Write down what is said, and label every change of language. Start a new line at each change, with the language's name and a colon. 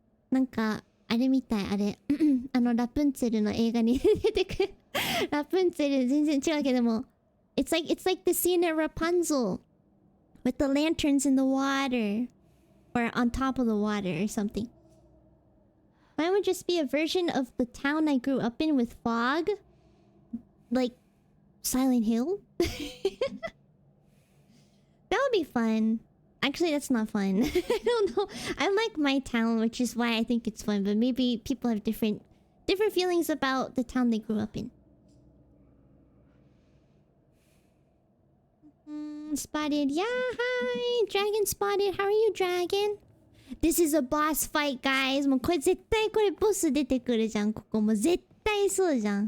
Japanese: なんか、あれみたい、あれ。ラプンツェルの映画に出てくる。ラプンツェル全然違うけども。
English: It's like the scene at Rapunzel. With the lanterns in the water. Or on top of the water or something. Mine would just be a version of the town I grew up in with fog. Like Silent Hill. That would be fun. Actually, that's not fun. I don't know. I like my town, which is why I think it's fun. But maybe people have different feelings about the town they grew up in. Spotted. Yeah, hi. Dragon spotted. How are you, Dragon? This is a boss fight, guys.
Japanese: もうこれ絶対これボス出てくるじゃん。ここもう絶対そうじゃん。